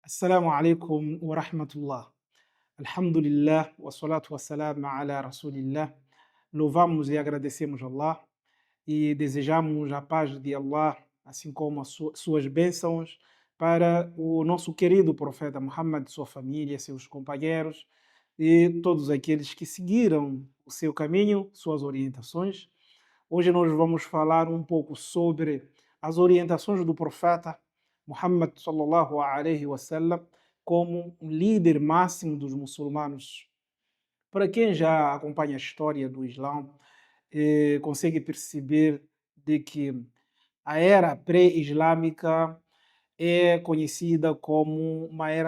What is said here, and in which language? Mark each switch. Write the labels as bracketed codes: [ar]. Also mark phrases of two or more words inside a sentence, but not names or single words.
[ar] السلام عليكم ورحمة الله. الحمد لله، والصلاة والسلام على رسول الله. [pt] Louvamos e agradecemos a Allah e desejamos a paz de Allah, assim como as suas bênçãos para o nosso querido profeta Muhammad, sua família, seus companheiros e todos aqueles que seguiram o seu caminho, suas orientações. Hoje nós vamos falar um pouco sobre as orientações do profeta Muhammad [ar] صلى الله عليه وسلم [pt] como um líder máximo dos muçulmanos. Para quem já acompanha a história do Islã, consegue perceber de que a era pré-islâmica é conhecida como uma era